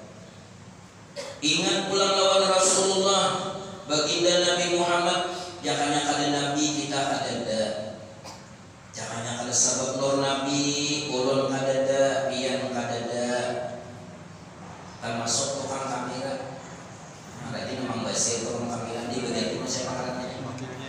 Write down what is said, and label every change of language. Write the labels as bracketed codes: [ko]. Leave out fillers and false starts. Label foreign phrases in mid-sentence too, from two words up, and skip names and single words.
[bjn] Ingat pula lawan Rasulullah, baginda Nabi Muhammad, jangannya kada Nabi kita kadada, jangannya kada sebab nur Nabi ulun kadada, pian kadada, termasuk tukang kamera. [id] Berarti memang bahasa tukang kamera di bagian itu saya pakai